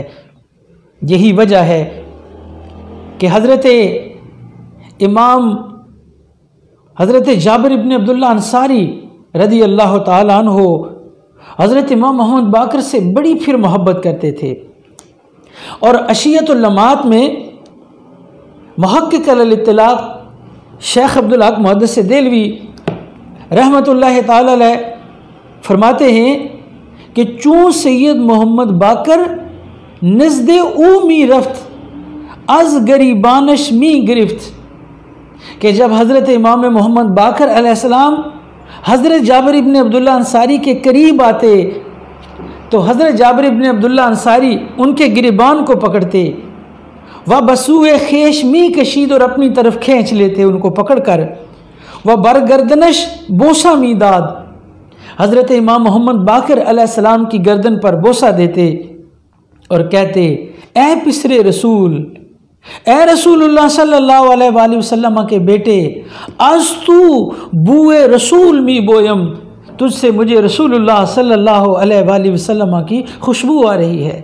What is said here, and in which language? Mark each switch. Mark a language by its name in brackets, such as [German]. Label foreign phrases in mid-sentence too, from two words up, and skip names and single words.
[Urdu] یہی وجہ ہے کہ حضرت جابر ابن عبداللہ انصاری رضی اللہ تعالیٰ عنہ حضرت امام محمد باقر سے بڑی پھر محبت کرتے تھے، اور عشیت اللمات میں محقق علی الاطلاق شیخ عبدالحق محدث دہلوی رحمۃ اللہ تعالی علیہ فرماتے ہیں کہ [Persian] چون سید محمد باقر نزد او می رفت از گریبانش می گرفت، [Urdu] کہ جب حضرت امام محمد باقر علیہ السلام حضرت جابر ابن عبداللہ انصاری کے قریب آتے تو حضرت جابر ابن عبداللہ انصاری ان کے گریبان کو پکڑتے، وہ [Persian] بسوئے خیش می کشید [Urdu] اور اپنی طرف کھینچ لیتے ان کو پکڑ کر، وہ [Persian] برگردنش بوسہ می داد، [Urdu] حضرت امام محمد باقر علیہ السلام کی گردن پر بوسہ دیتے اور کہتے [Persian] اے پسر رسول، [Urdu] اے رسول اللہ صلی اللہ علیہ وآلہ وسلم کے بیٹے، [Persian] از تو بوئے رسول می بویم، [Urdu] تجھ سے مجھے رسول اللہ صلی اللہ علیہ وآلہ وسلم کی خوشبو آ رہی ہے۔